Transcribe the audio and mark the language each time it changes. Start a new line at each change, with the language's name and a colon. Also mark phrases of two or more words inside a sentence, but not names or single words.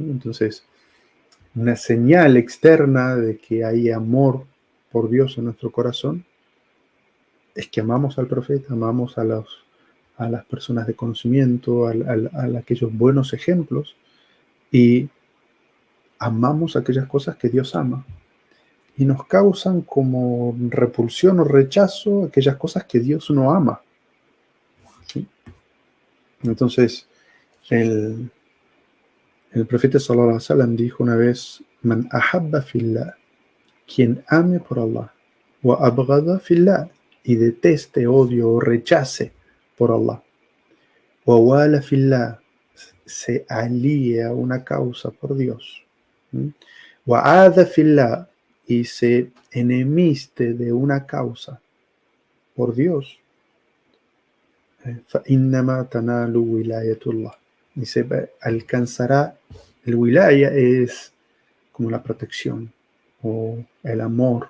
Spanish: Entonces, una señal externa de que hay amor por Dios en nuestro corazón es que amamos al profeta, amamos a las personas de conocimiento, a aquellos buenos ejemplos, y amamos aquellas cosas que Dios ama. Y nos causan como repulsión o rechazo aquellas cosas que Dios no ama. ¿Sí? Entonces, el profeta
Arabic: صلى الله عليه وسلم
Spanish: dijo una vez:
Arabic: من أحب في الله,
Spanish: quien ame por
Arabic: الله وأبغض في الله,
Spanish: y deteste, odio o rechace por Allah,
Arabic: ووالى في الله,
Spanish: se alíe a una causa por Dios,
Arabic: وعادى في الله,
Spanish: y se enemiste de una causa por Dios,
Arabic: فإنما تنال ولاية الله,
Spanish: dice, alcanzará, el wilaya es como la protección o el amor.